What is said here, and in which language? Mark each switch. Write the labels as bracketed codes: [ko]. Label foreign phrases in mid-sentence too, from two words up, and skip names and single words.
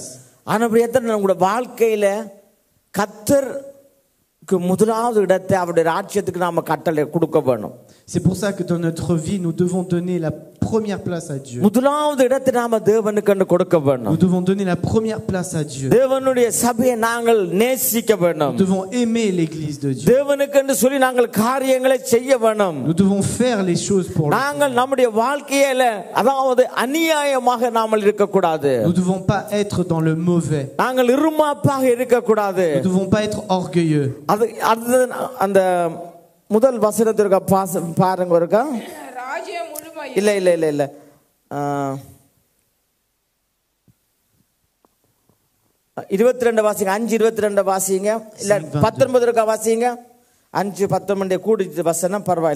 [ta] ஆனபடியால் நம்முடைய வாழ்க்கையில கர்த்தருக்கு முதலாவது இடத்தை அவருடைய ராஜ்யத்துக்கு நாம கட்டளை கொடுக்க வேணும். [fr] C'est pour ça que dans notre vie nous devons donner la première place à Dieu. [ta] முதலாவது இடத்தை நாம தேவனுக்கு கொடுக்க வேணும். [fr] Nous devons donner la première place à Dieu. [ta] தேவனுடைய சபையை நாங்கள் நேசிக்க வேணும். [fr] Nous devons aimer l'église de Dieu. [ta] தேவனுக்கு சொல்லி நாங்கள் காரியங்களை செய்ய வேணும். [fr] Nous devons faire les choses pour lui. [ta] நாங்கள் நம்முடைய வாழ்க்கையில அதாவது அநியாயமாக நாமல் இருக்க கூடாது. [fr] Nous devons pas être dans le mauvais. [ta] நாங்கள் இருமாப்பாக இருக்க கூடாது. [fr] Nous devons pas être orgueilleux. [ta] அந்த முதல் வசனத்திற்கு பாருங்க இருக்கா? ராஜ்யம் முழுமையும் இல்ல இல்ல இல்ல இல்ல 22 வாசிங்க. 5:22 வாசிங்க. இல்ல 19 இருக்கா வாசிங்க. 5:19 கூடிச்சு வசனம் பரவாயில்ல.